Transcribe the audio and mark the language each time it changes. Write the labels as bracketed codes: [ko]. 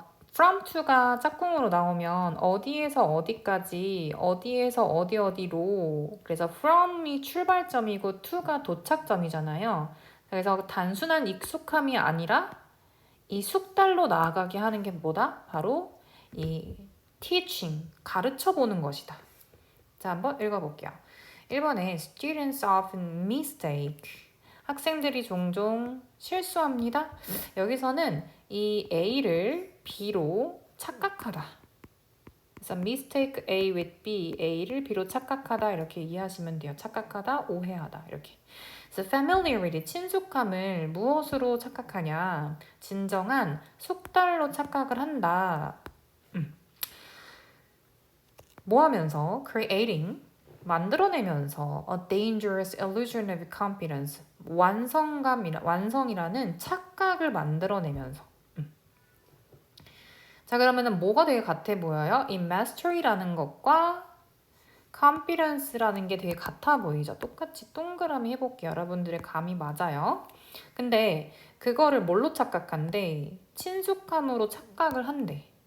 [ko] from to가 짝꿍으로 나오면 어디에서 어디까지, 어디에서 어디로. 그래서 from이 출발점이고 to가 도착점이잖아요. 그래서 단순한 익숙함이 아니라 이 숙달로 나아가게 하는 게 뭐다? 바로 이 teaching, 가르쳐보는 것이다. 자, 한번 읽어볼게요. [en] 1번에 students often mistake. [ko] 학생들이 종종 실수합니다. 여기서는 이 A를 B로 착각하다. 그래서 [en] mistake A with B, [ko] A를 B로 착각하다 이렇게 이해하시면 돼요. 착각하다, 오해하다 이렇게. 그래서 familiarity, 친숙함을 무엇으로 착각하냐? 진정한 숙달로 착각을 한다. 뭐 하면서? [en] creating, [ko] 만들어내면서 [en] a dangerous illusion of competence, [ko] 완성이라는 착각을 만들어내면서. 자, 그러면은 뭐가 되게 같아 보여요? 이 mastery라는 것과 confidence라는 게 되게 같아 보이죠? 똑같이 동그라미 해볼게요. 여러분들의 감이 맞아요. 근데 그거를 뭘로 착각한대? 친숙함으로 착각을 한대.